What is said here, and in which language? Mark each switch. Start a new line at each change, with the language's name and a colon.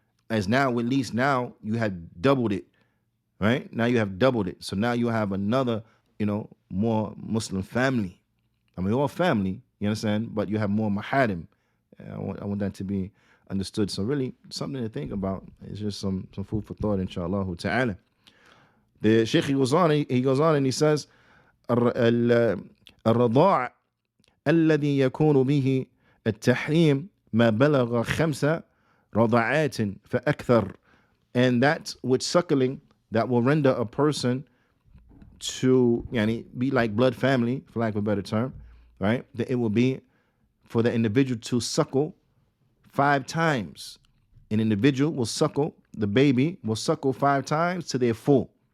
English: As now, at least now you have doubled it, right? Now you have doubled it. So now you have another, more Muslim family. I mean, all family, you understand? But you have more maharim. I want that to be understood. So really, something to think about. It's just some food for thought, inshallah ta'ala. The Sheikh, he goes on and he says,
Arabic: الرضاع الذي يكون به التحريم ما بلغ 5 رضعات فأكثر.
English: And that which suckling that will render a person to be like blood family, for lack of a better term, right? That it will be for the individual to suckle 5 times. An individual will suckle, the baby will suckle 5 times to their full.